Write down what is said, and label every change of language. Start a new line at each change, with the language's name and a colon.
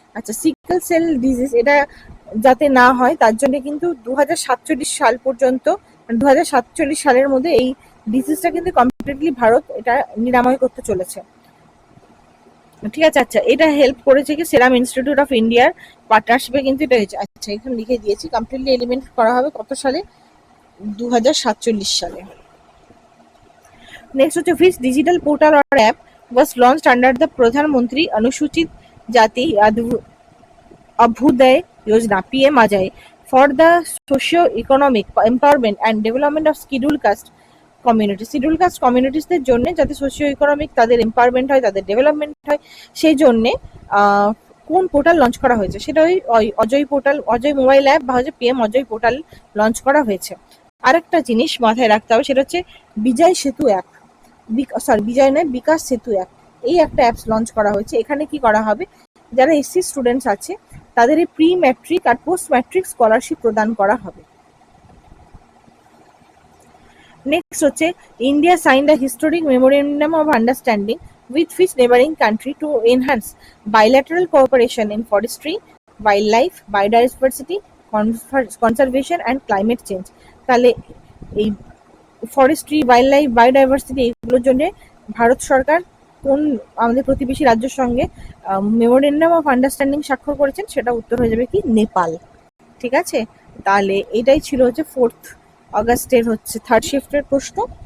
Bangla: আচ্ছা, sickle cell disease এটা যাতে না হয় তার জন্য কিন্তু 2047 সাল পর্যন্ত, 2047 সালের মধ্যে এই ডিজিজটা কিন্তু কমপ্লিটলি ভারত এটা নিরাময় করতে চলেছে, ঠিক আছে। আচ্ছা, এটা হেল্প করেছে কি? সেরাম ইনস্টিটিউট অফ ইন্ডিয়ার পার্টনারশিপে কিন্তু এটা হয়েছে। আচ্ছা, এখানে লিখে দিয়েছি কমপ্লিটলি এলিমিনেট করা হবে কত সালে? 2047 সালে। নেক্সট হচ্ছে
English: which digital portal or app was launched under the Pradhan Mantri Anusuchit Jati Abhyuday Yojana (PM Ajay) for the socio-economic empowerment and development of scheduled caste community.
Bangla: Schedule caste কমিউনিটিসদের জন্য যাতে socio economic তাদের empowerment হয়, তাদের development হয়, সেই জন্যে কোন portal launch করা হয়েছে সেটা ওই Ajay portal, Ajay mobile app বা হচ্ছে PM অজয় পোর্টাল লঞ্চ করা হয়েছে। আরেকটা জিনিস মাথায় রাখতে হবে, সেটা হচ্ছে বিজয় সেতু অ্যাপ, বিজয় নয়, বিকাশ সেতু অ্যাপ, এই একটা অ্যাপস লঞ্চ করা হয়েছে। এখানে কি করা হবে, যারা SC স্টুডেন্টস আছে তাদের এই প্রি ম্যাট্রিক আর পোস্ট ম্যাট্রিক স্কলারশিপ প্রদান করা হবে। নেক্সট হচ্ছে
English: India signed a historic memorandum of understanding with which neighboring country to enhance bilateral cooperation in forestry, wildlife, biodiversity, conservation and climate change।
Bangla: তাহলে এই forestry, wild life, biodiversity এগুলোর জন্য ভারত সরকার কোন আমাদের প্রতিবেশী রাজ্যের সঙ্গে মেমোরেন্ডাম অফ আন্ডারস্ট্যান্ডিং স্বাক্ষর করেছেন, সেটা উত্তর হয়ে যাবে কি নেপাল। ঠিক আছে, তাহলে এটাই ছিল হচ্ছে 4th অগাস্টের হচ্ছে থার্ড শিফটের প্রশ্ন।